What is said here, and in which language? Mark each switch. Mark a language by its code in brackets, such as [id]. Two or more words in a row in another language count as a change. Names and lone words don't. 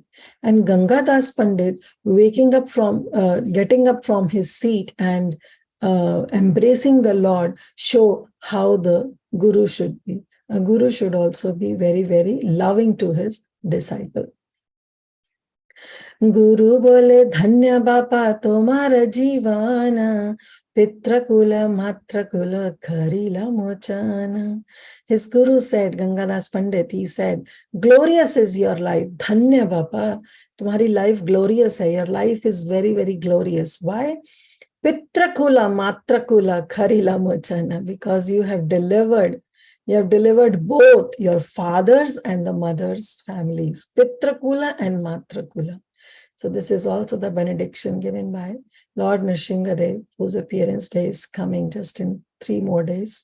[en] And Gangadas Pandit, getting up from his seat and embracing the Lord, show how the Guru should be. A Guru should also be very, very loving to his disciple. [bn] গুরু বলে ধন্য বাপা তোমার জীবন, পিতৃকুল মাতৃকুল করিলা মোচন. [en] His Guru said, Gangadas Pandit, he said, glorious is your life. [hi] धन्य बापा, तुम्हारी [en] life glorious [hi] hai. [en] Your life is very, very glorious. Why? [bn] পিতৃকুল মাতৃকুল করিলা মোচন, [en] because you have delivered both your father's and the mother's families, Pitrakula and Matrakula. So this is also the benediction given by Lord Nrsingadev, whose appearance day is coming just in 3 more days.